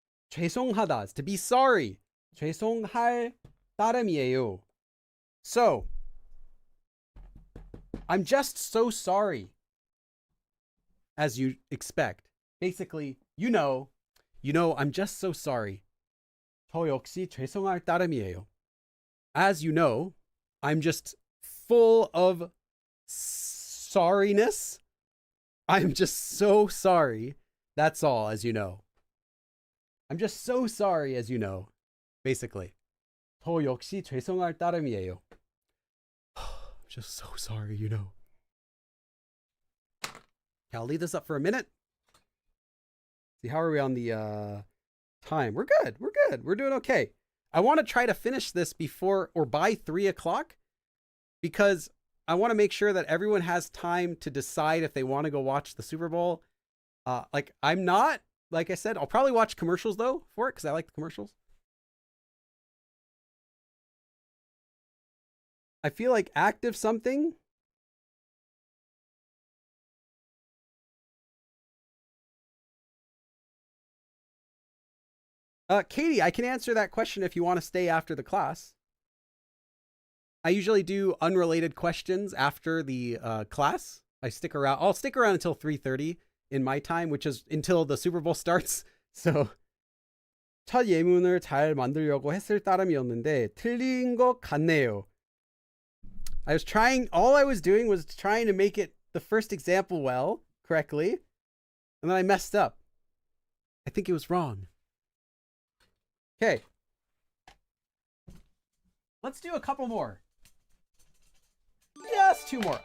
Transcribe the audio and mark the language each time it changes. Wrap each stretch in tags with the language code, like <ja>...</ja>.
<en>죄송하다 is to be sorry.</en> <ko>죄송할 따름이에요.</ko> <en>So, I'm just so sorry. As you expect. Basically, you know, I'm just so sorry.</en> <ko>저 역시 죄송할 따름이에요.</ko> <en>As you know, I'm just full of sorriness. I'm just so sorry. That's all, as you know. I'm just so sorry, as you know. Basically.</en> <ko>저 역시 죄송할 따름이에요.</ko> <en>I'm just so sorry, you know. Okay, I'll leave this up for a minute. See, how are we on the time? We're good. We're good. We're doing okay. I want to try to finish this before or by 3 o'clock, because I want to make sure that everyone has time to decide if they want to go watch the Super Bowl. Like I said, I'll probably watch commercials though for it, because I like the commercials. I feel like active something. Katie, I can answer that question if you want to stay after the class. I usually do unrelated questions after the class. I stick around. I'll stick around until 3:30 in my time, which is until the Super Bowl starts.</en> <ko>So 첫 예문을 잘 만들려고 했을 따름이었는데 틀린 것 같네요.</ko> <en>All I was doing was trying to make it the first example correctly, and then I messed up. I think it was wrong. Okay. Let's do a couple more. Yes, 2 more.</en>